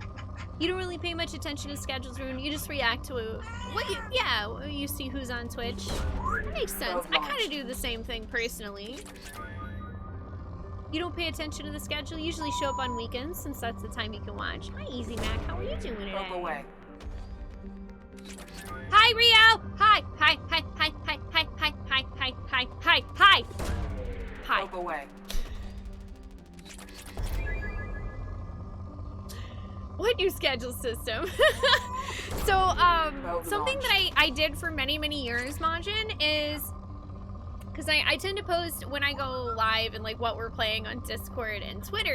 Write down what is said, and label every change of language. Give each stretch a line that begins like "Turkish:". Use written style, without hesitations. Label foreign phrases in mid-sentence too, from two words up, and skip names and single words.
English: You don't really pay much attention to schedules, Rune. You just react to what you, yeah, you see who's on Twitch. That makes sense. I kind of do the same thing personally. You don't pay attention to the schedule. You usually show up on weekends since that's the time you can watch. Hi, Easy Mac. How are you doing today? Probe away. Hi, Rio. Hi. Hi. Hi. Hi. Hi. Hi. Hi. Hi. Hi. Hi. Hi. Hi. Hi. Probe away. What new schedule system? So, something that I did for many, many years, Majin, is because I tend to post when I go live and like what we're playing on Discord and Twitter.